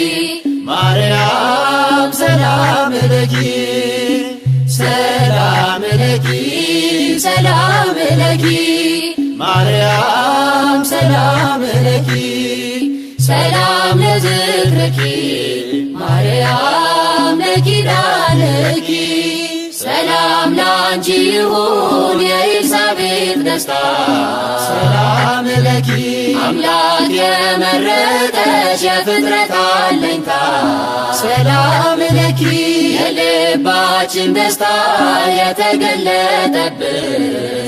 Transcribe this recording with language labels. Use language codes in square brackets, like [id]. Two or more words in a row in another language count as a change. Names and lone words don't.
[gez] ማርያም ሰላም ለኪ ሰላም ለኪ ሰላም ለኪ ማርያም ሰላም ለኪ ሰላም ለዝክርኪ ማርያም ለኪዳንኪ [am] ሰላም ላንቺ ይሁን የኤልሳቤጥ ደስታ [gez] ሰላም ለኪ [am] አምላክ የመረጠሽ የፍጥረት አለኝታ [gez] ሰላም ለኪ [am] የልባችን ደስታ የተገለጠብሽ